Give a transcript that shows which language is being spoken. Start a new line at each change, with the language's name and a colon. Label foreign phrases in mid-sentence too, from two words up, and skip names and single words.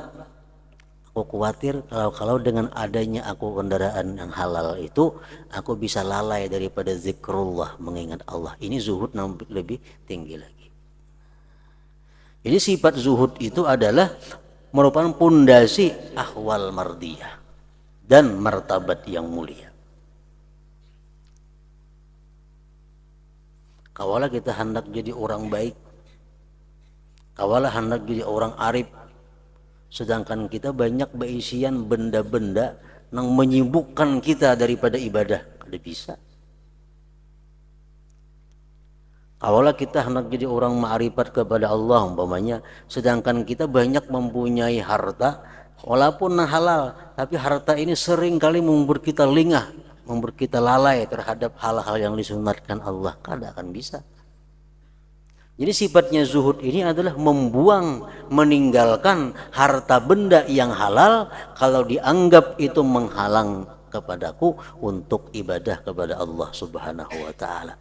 Indonesian: Aku khawatir kalau dengan adanya aku kendaraan yang halal itu aku bisa lalai daripada zikrullah, mengingat Allah. Ini zuhud yang lebih tinggi lagi. Jadi sifat zuhud itu adalah merupakan pondasi
Arabic: ahwal mardiyah
Indonesian: dan martabat yang mulia.
Banjar: Kawalah kita hendak jadi orang baik, kawalah hendak jadi orang arif, sedangkan kita banyak berisian benda-benda yang menyibukkan kita daripada ibadah. Kada bisa. Kawalah kita hendak jadi orang ma'rifat kepada Allah umpamanya, sedangkan kita banyak mempunyai harta walaupun halal, tapi harta ini sering kali membuat kita lengah, membuat kita lalai terhadap hal-hal yang disunatkan Allah. Kada akan bisa.
Indonesian: Jadi sifatnya zuhud ini adalah membuang, meninggalkan harta benda yang halal kalau dianggap itu menghalang kepadaku untuk ibadah kepada Allah
Arabic: Subhanahu wa ta'ala.